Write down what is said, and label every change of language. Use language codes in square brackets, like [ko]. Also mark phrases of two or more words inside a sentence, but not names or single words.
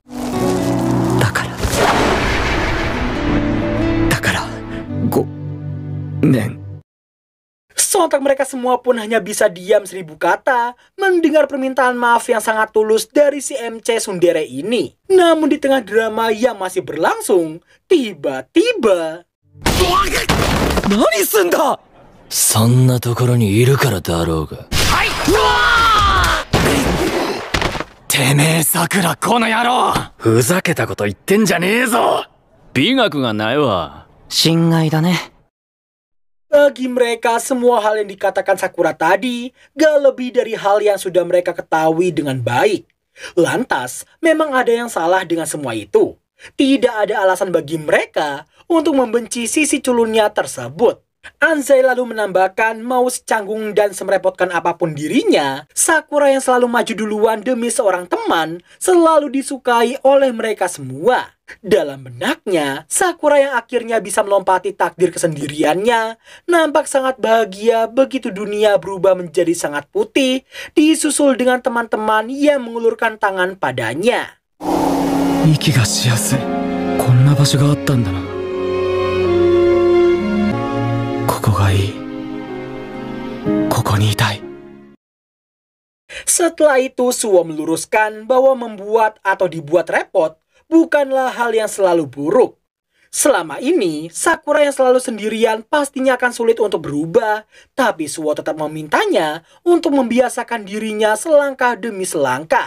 [id] Sontak mereka semua pun hanya bisa diam 1000 kata mendengar permintaan maaf yang sangat tulus dari si MC Tsundere ini. Namun di tengah drama yang masih berlangsung, tiba-tiba... [ja] 何すんだ。そんなところにいるからだろうが。てめえ、桜、この野郎。ふざけたこと言ってんじゃねえぞ。美学がないわ。心外だね。 [id] Bagi mereka, semua hal yang dikatakan Sakura tadi gak lebih dari hal yang sudah mereka ketahui dengan baik. Lantas, memang ada yang salah dengan semua itu. Tidak ada alasan bagi mereka untuk membenci sisi culunnya tersebut. Anzai lalu menambahkan mau secanggung dan semerepotkan apapun dirinya, Sakura yang selalu maju duluan demi seorang teman selalu disukai oleh mereka semua. Dalam benaknya, Sakura yang akhirnya bisa melompati takdir kesendiriannya nampak sangat bahagia begitu dunia berubah menjadi sangat putih, disusul dengan teman-teman yang mengulurkan tangan padanya. [ja] 息がしやすい。こんな場所があったんだな。ここがいい。ここにいたい。 [id] Setelah itu, Suo meluruskan bahwa membuat atau dibuat repot bukanlah hal yang selalu buruk. Selama ini, Sakura yang selalu sendirian pastinya akan sulit untuk berubah, tapi Suo tetap memintanya untuk membiasakan dirinya selangkah demi selangkah.